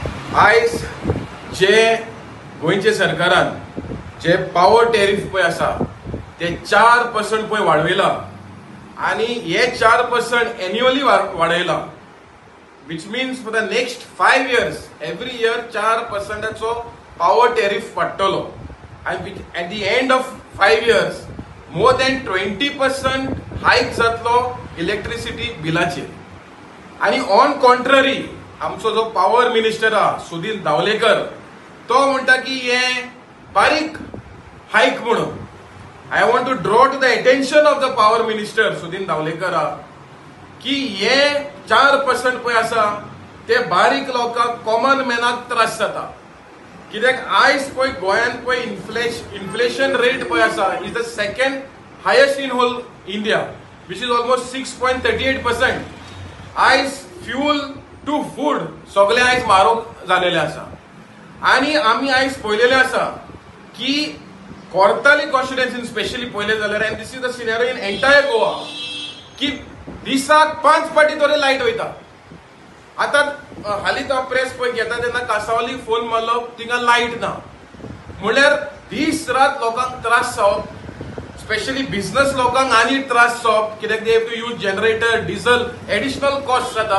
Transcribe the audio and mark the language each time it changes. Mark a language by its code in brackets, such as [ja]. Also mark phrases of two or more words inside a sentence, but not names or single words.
[kok] आयज जे गोंयचे सरकारान जे [en] power tariff [kok] पळय आसा ते 4% पळय वाडयला आणि हे 4% एन्युअली वाडयला, [en] which means for the next 5 years every year 4%ाचो power tariff [kok] वाडटलो आणि [en] at the end of 5 years more than 20% [kok] हायक जातलो [en] इलेक्ट्रिसिटी बिलाचेर. [kok] आणि [en] on contrary [kok] आमचो जो पावर मिनिस्टर सुदीन धावलेकर तो म्हणटा की हे बारीक हायक म्हणून. [en] I want to draw to the attention of the power minister सुदीन धावलेकर [kok] की हे 4% पळय आसा ते बारीक लोकांक [en] common manाक [kok] त्रास जाता. कित्याक आयज पळय गोंयांत पळय [en] inflation rate [kok] पळय आसा [en] is the second highest in whole India, which is almost 6.38%. [kok] आयज [en] fuel to food [kok] सगळे आयज म्हारग झालेले आसा. आणि आमी आयज पळयलेले आसा की कोर्ताली [en] constituencyन specially [kok] पळयले जाल्यार, [en] and this is the scenario in entire Goa, [kok] की दिसाक 5 फावटी तरी लायट वयता. आतां हालींच हांव प्रेस पळय घेता तेन्ना कांसावलीक फोन मारलो, थिंगा लायट ना म्हणल्यार दीस रात लोकांक त्रास जावप, [en] specially business [kok] लोकांक आनी त्रास जावप, कित्याक [en] they have to use generator, diesel, additional cost [kok] जाता.